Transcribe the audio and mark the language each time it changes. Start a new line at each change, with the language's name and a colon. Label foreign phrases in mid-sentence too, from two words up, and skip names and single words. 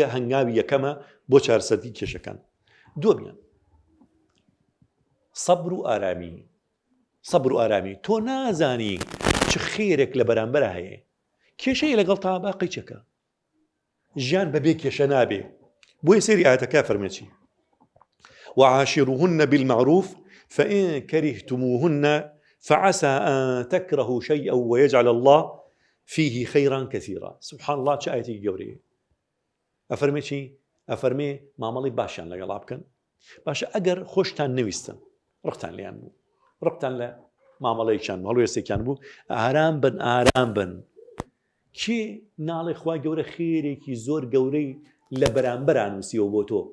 Central Kurdish: هەنگاوی یەکەمە بۆ چارەسەری کێشەکان. دووەمیان سەبر و ئارامی. سەبر و ئارامی. تۆ نازانی چ خێرێک لە بەرامبەرە هەیە، کێشەیە لەگەڵ تا باقی چەکە، ژیان بەبێ کێشە نابێ. بۆیە سێری ئاەتەکە فەرمێکی
Arabic: وعاشروهن بالمعروف فإن كرهتموهن فعسى أن تكرهوا شيئا ويجعل الله فيه خيرا كثيرا. سبحان الله
Central Kurdish: چه آياتي گەورەیە. ئەفەرمێ چی؟ ئەفەرمێ مامەڵی باشیان لەگەڵا بکەن. باشە ئەگەر خۆشتان نەویستن ڕقتان لیان بوو، ڕقتان لە مامەڵەیەکیان هەڵو ێستێکیان بوو، ئارام بن. کێ ناڵێ خوا گەورە خێرێکی زۆر گەورەی لە بەرامبەران نووسیەوە بۆ تۆ.